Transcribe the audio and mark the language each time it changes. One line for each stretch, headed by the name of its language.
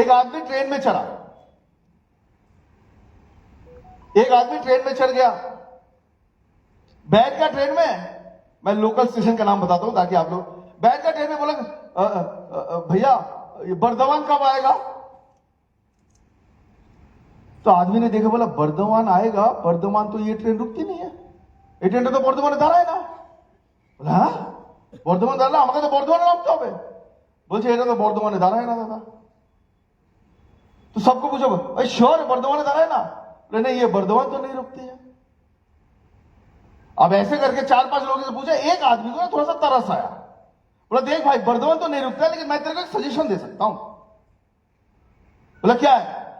Hindi: एक आदमी ट्रेन में चढ़ा, एक आदमी ट्रेन में चढ़ गया, बैठ गया ट्रेन में। मैं लोकल स्टेशन का नाम बताता हूं ताकि आप लोग, बैठ गया ट्रेन में, बोला भैया ये बर्दवान कब आएगा? तो आदमी ने देखा, बोला बर्धमान आएगा, बर्धमान तो
Bangla: ये ट्रेन रुकती नहीं है, ये ट्रेन तो बर्धमान दाঁড়ায় না।
Hindi: बोला हाँ
Bangla: বর্ধমান দাঁড়ালো, আমাকে তো বর্ধমানে নামতে হবে। বলছে এটা তো বর্ধমানে দাঁড়ায় না
Hindi: दादा। तो सबको पूछो भाई श्योर बर्धमान
Bangla: दाঁড়ায় ना?
Hindi: बोले नहीं, ये बर्धमान तो नहीं रुकती है। अब ऐसे करके 4-5 लोगों से पूछा, एक आदमी को ना थोड़ा सा तरस आया, बोला देख भाई बर्धमान तो नहीं रुकता है, लेकिन मैं तेरे को एक सजेशन दे सकता हूं। बोला क्या है?